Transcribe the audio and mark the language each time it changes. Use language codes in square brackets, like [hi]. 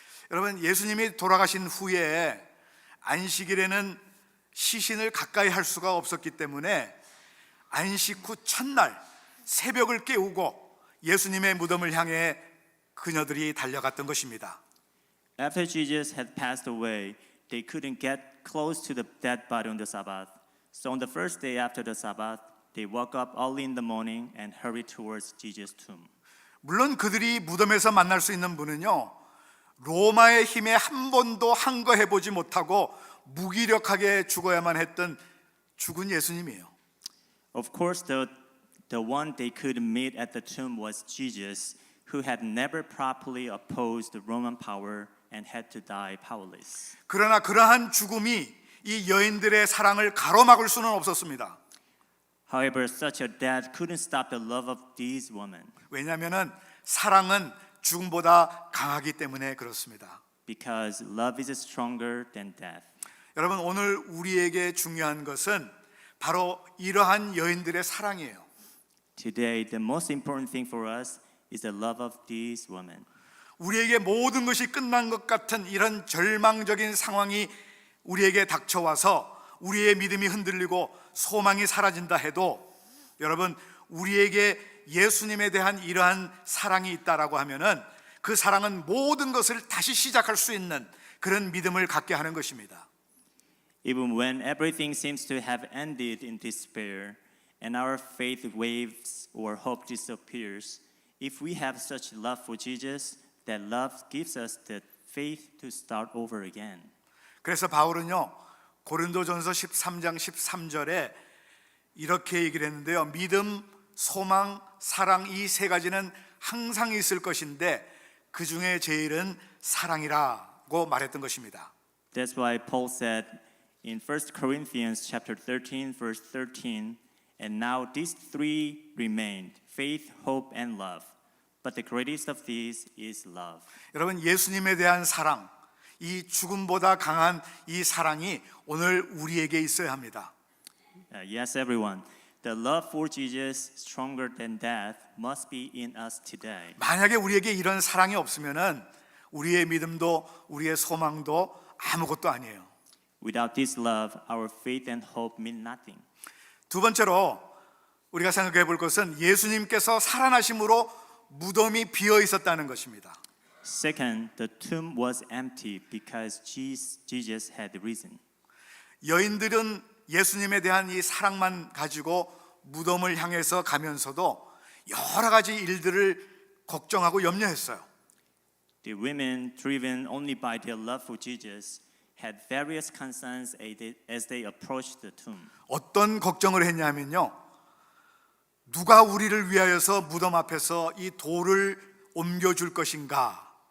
[ko] 여러분, 예수님이 돌아가신 후에 안식일에는 시신을 가까이 할 수가 없었기 때문에 안식 후 첫날 새벽을 깨우고 예수님의 무덤을 향해 그녀들이 달려갔던 것입니다. [en] After Jesus had passed away, they couldn't get close to the dead body on the Sabbath. So on the first day after the Sabbath, they woke up early in the morning and hurried towards Jesus' tomb. [ko] 물론 그들이 무덤에서 만날 수 있는 분은요, 로마의 힘에 한 번도 항거해 보지 못하고 무기력하게 죽어야만 했던 죽은 예수님이에요. [en] Of course, the one they could meet at the tomb was Jesus, who had never properly opposed the Roman power and had to die powerless. [ko] 그러나 그러한 죽음이 이 여인들의 사랑을 가로막을 수는 없었습니다. [en] However, such a death couldn't stop the love of these women [ko] 왜냐하면 사랑은 죽음보다 강하기 때문에 그렇습니다. [en] because love is stronger than death. [ko] 여러분, 오늘 우리에게 중요한 것은 바로 이러한 여인들의 사랑이에요. [en] Today, the most important thing for us is the love of these women. [ko] 우리에게 모든 것이 끝난 것 같은 이런 절망적인 상황이 우리에게 닥쳐와서 우리의 믿음이 흔들리고 소망이 사라진다 해도 여러분, 우리에게 예수님에 대한 이러한 사랑이 있다라고 하면은 그 사랑은 모든 것을 다시 시작할 수 있는 그런 믿음을 갖게 하는 것입니다. [en] Even when everything seems to have ended in despair and our faith waves or hope disappears, if we have such love for Jesus, that love gives us the faith to start over again. [ko] 그래서 바울은요, 고린도전서 13장 13절에 이렇게 얘기를 했는데요. 믿음, 소망, 사랑 이 세 가지는 항상 있을 것인데 그 중에 제일은 사랑이라고 말했던 것입니다. [en] That's why Paul said in 1 Corinthians chapter 13 verse 13, and now these three remained, faith, hope, and love. But the greatest of these is love. [ko] 여러분, 예수님에 대한 사랑, 이 죽음보다 강한 이 사랑이 오늘 우리에게 있어야 합니다. [en] Yes, everyone. The love for Jesus, stronger than death, must be in us today. [ko] 만약에 우리에게 이런 사랑이 없으면은 우리의 믿음도 우리의 소망도 아무것도 아니에요. [en] Without this love, our faith and hope mean nothing. [ko] 두 번째로 우리가 생각해 볼 것은 예수님께서 살아나심으로 무덤이 비어 있었다는 것입니다. [en] Second, the tomb was empty because Jesus had risen. [ko] 여인들은 예수님에 대한 이 사랑만 가지고 무덤을 향해서 가면서도 여러 가지 일들을 걱정하고 염려했어요. [en] The women, driven only by their love for Jesus, had various concerns as they approached the tomb. [ko] 어떤 걱정을 했냐면요, 누가 우리를 위하여서 무덤 앞에서 이 돌을 옮겨줄 것인가?